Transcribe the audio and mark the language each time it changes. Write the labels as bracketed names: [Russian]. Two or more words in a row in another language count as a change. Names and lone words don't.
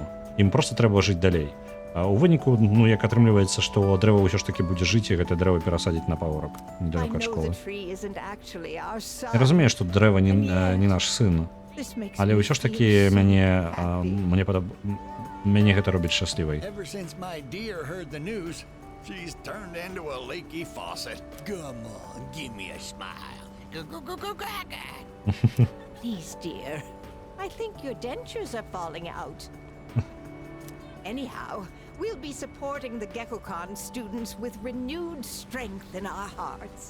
[Belarusian] Ім проста трэба жыць далей. У выніку, як атрымліваецца, што дрэва ўсё ж такі будзе жыць, і гэта дрэва перасадзіць на паўрак недалёка ад школы. Я разумею, што дрэва не наш сын, але ўсё ж такі мяне гэта робіць шчаслівай. [English] She's turned into a leaky faucet. Come on, give me a smile. Please, dear. I think your dentures are falling out. Anyhow, we'll be supporting the GeckoCon students with renewed strength in our hearts.